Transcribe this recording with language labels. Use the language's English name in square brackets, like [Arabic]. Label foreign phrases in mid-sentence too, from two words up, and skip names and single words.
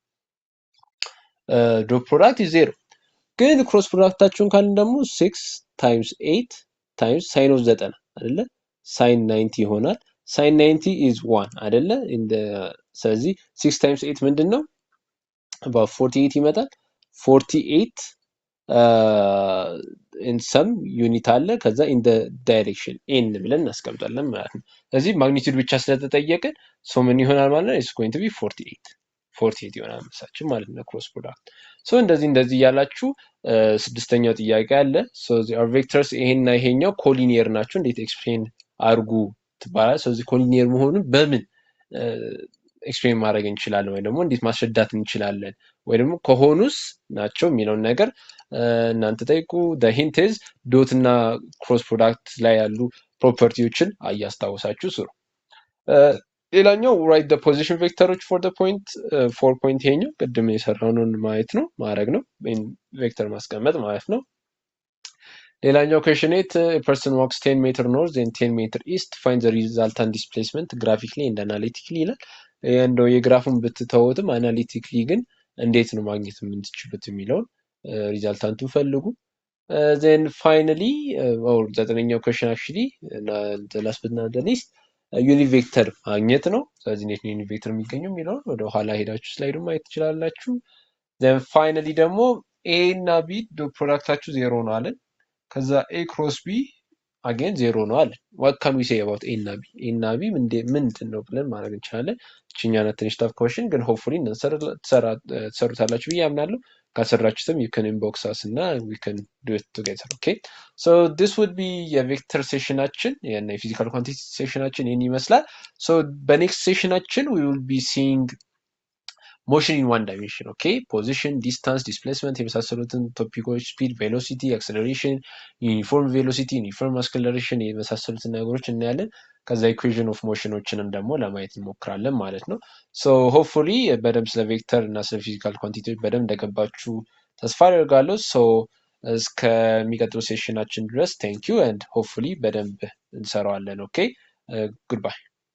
[English] dot product zero [Amharic] ግን ክሮስ ፕሮዳክታቸውን ካልን ደግሞ [English] 6 times 8 times sin of 90 [Amharic] አይደለ sin 90 ይሆናል [English] sin 90 is 1 [Amharic] አይደለ ስለዚህ 6 ታይምስ 8 ምንድነው about 48 ይመጣል 48 [English] in some unit [Amharic] አለ ከዛ [English] in the direction n [Amharic] ብለን እናስቀምጣለን ማለት ነው ስለዚህ ማግኒቲዩድ ብቻ ስለተጠየቀን ሶ ምን ይሆናል ማለት ነው is [English] going to be [Amharic] 48 ይሆናል መልሳችን ማለት ነው [English] cross product so [Amharic] እንደዚህ ያላችሁ ስድስተኛው ጥያቄ አለ ሶ [English] the are vectors [Amharic] ይሄና ይሄኛው ኮሊኒየር ናቸው እንዴት ኤክስፕሌን አርጉ ትባላል ስለዚህ ኮሊኒየር መሆኑን በምን ኤክስፕሌን ማድረግ እንችላለን ወይ ደግሞ እንዴት ማስረዳት እንችላለን ወይ ደግሞ ከሆኑስ ናቸው የሚለውን ነገር እናንተ ጠይቁ [English] the hint is [Amharic] ዶት እና [English] cross product [Amharic] ላይ ያሉ ፕሮፐርቲዎችን አያስታውሳችሁ ስሩ ሌላኛው [English] write the position vectors for the point 4 point [Amharic] ይሄኛው ቅድም የሰራነውን ማየት ነው ማድረግ ነው ቬክተር ማስቀመጥ ማለት ነው ሌላኛው [English] question 8 a person walks 10 meter north and 10 meter east find the resultant displacement graphically and analytically [Amharic] ይላል እንደው የግራፉን ብትተውትም አናሊቲክሊ ግን እንዴት ነው ማግኘት የምትችሉት የሚለውን ሪዛልታንቱን ፈልጉ። [English] then finally or [Amharic] ዘጠነኛው [English] question actually last but not the least unit vector [Amharic] ማግኘት ነው። ስለዚህ እንዴት ነው [English] unit vector [Amharic] የሚገኘው የሚለውን ወደ ኋላ ሄዳችሁ ስላይዱ ማየት ትችላላችሁ። [English] then finally [Amharic] ደግሞ ኤ እና ቢ ፕሮዳክታችሁ ዜሮ ነው አለን። ከዛ [English] A cross B again zero [Amharic] ነው አለ። [English] what can we say about [Amharic] ኤ እና ቢ? ኤ እና ቢ ምንድን ነው ብለን ማድረግ እንችላለን። እችኛና ትንሽ [English] tough question [Amharic] ግን ሆፕፉሊ ትሰሩታላችሁ ብዬ አምናለሁ። ካሰራችሁትም [English] you can inbox us [Amharic] እና [English] we can do it together. okay so this would be [Amharic] የቬክተር ሴሽናችን የፊዚካል ኳንቲቲ ሴሽናችን ይህን ይመስላል። so በኔክስት ሴሽናችን [English] we will be seeing motion in one dimension. okay position, distance, [Amharic] displacement የመሳሰሉትን ቶፒኮች [English] speed, velocity, acceleration, uniform velocity, uniform acceleration [Amharic] የመሳሰሉትን ነገሮች እናያለን። ከዛ [English] equation of [Amharic] motionዎችንም ደግሞ ለማየት እንሞክራለን ማለት ነው። [English] so hopefully [Amharic] በደንብ ስለ ቬክተር እና ስለ ፊዚካል ኳንቲቲዎች በደንብ እንደገባችሁ ተስፋ አደርጋለሁ። so እስከሚቀጥለው ሴሽናችን ድረስ [English] thank you and hopefully [Amharic] በደንብ እንሰራዋለን። [English] okay goodbye